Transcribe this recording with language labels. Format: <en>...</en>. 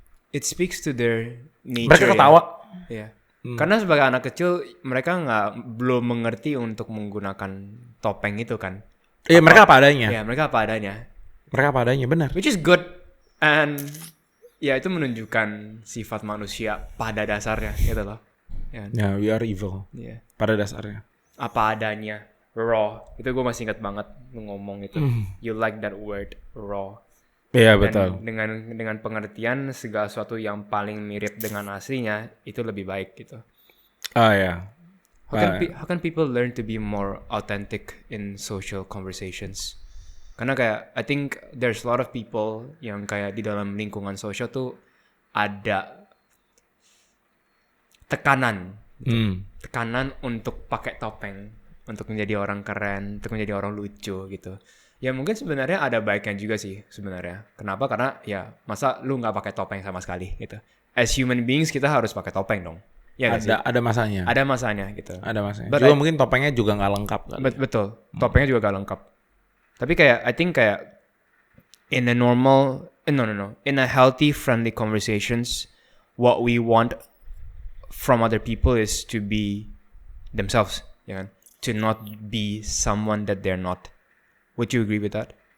<en>It speaks to their nature.</en> <id>Mereka ketawa. Iya. Karena sebagai anak kecil mereka belum mengerti untuk menggunakan topeng itu kan. Iya, mereka apa adanya. Iya, mereka apa adanya, benar.</id> <en>Which is good, and</en> <id>ya itu menunjukkan sifat manusia pada dasarnya gitu loh.</id> <en>Ya, we are evil. Yeah.</en> <id>Pada dasarnya. Apa adanya, raw. Itu gue masih ingat banget lu ngomong itu.</id> <en>You like that word, raw.</en> <id>Iya, Dan betul. dengan pengertian segala sesuatu yang paling mirip dengan aslinya itu lebih baik gitu. Oh ya.</id> <en>How can people learn to be more authentic in social conversations?</en> <id>Karena kayak</id> <en>I think there's a lot of people</en> <id>yang kayak di dalam lingkungan sosial tuh ada tekanan untuk pakai topeng, untuk menjadi orang keren, untuk menjadi orang lucu gitu. Ya mungkin sebenarnya ada baiknya juga sih sebenarnya. Kenapa? Karena ya masa lu nggak pakai topeng sama sekali gitu.</id> <en>As human beings</en> <id>kita harus pakai topeng dong. Ya ada masanya. Ada masanya gitu. Ada masanya. Juga mungkin topengnya juga nggak lengkap. Betul. Topengnya juga nggak lengkap.</id> <en>Tapi kayak I think kayak in a healthy, friendly conversations, what we want from other people is to be themselves, ya kan? To not be someone that they're not. Would you agree with that?</en>